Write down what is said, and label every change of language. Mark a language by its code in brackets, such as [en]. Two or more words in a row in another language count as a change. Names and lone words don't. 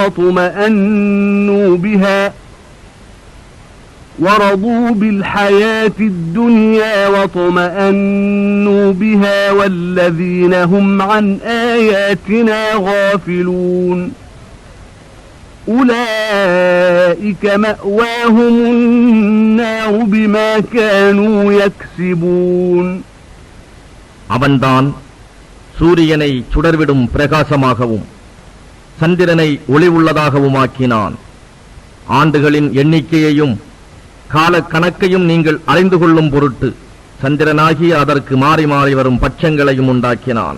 [ar] واطمأنوا بها والذين هم عن آياتنا غافلون أولئك مأواهم النار بما كانوا يكسبون. [ta] அவன்தான் சூரியனை சுடர்விடும் பிரகாசமாகவும் சந்திரனை ஒளி உள்ளதாகவும் ஆக்கினான். ஆண்டுகளின் எண்ணிக்கையையும் கால கணக்கையும் நீங்கள் அறிந்து கொள்ளும் பொருட்டு சந்திரனாகிய அதற்கு மாறி மாறி வரும் பட்சங்களையும் உண்டாக்கினான்.